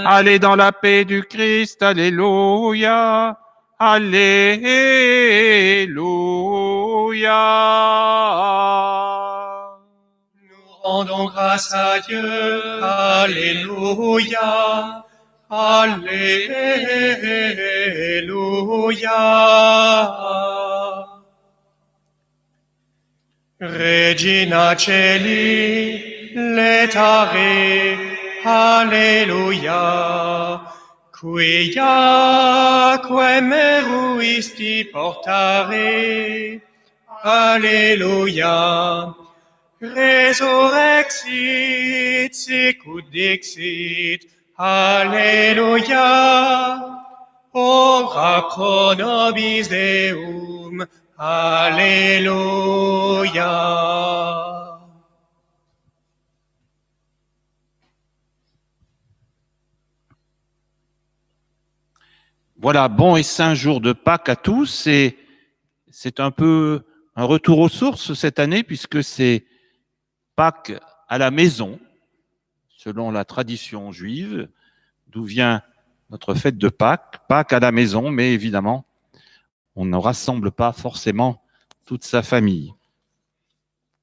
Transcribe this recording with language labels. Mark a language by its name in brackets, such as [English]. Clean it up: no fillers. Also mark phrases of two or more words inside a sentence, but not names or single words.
[French] Allez dans la paix du Christ, alléluia, alléluia. Nous rendons grâce à Dieu. Alléluia. Alléluia. [Latin] Regina Celi, letare, Alleluia. Quiaque meruisti portare, Alleluia. Resurrexit, sicut dixit, Alleluia. Ora pro nobis Deum, Alléluia. [French] Voilà, bon et saint jour de Pâques à tous. Et c'est un peu un retour aux sources cette année puisque c'est Pâques à la maison, selon la tradition juive, d'où vient notre fête de Pâques, Pâques à la maison, mais évidemment, on ne rassemble pas forcément toute sa famille.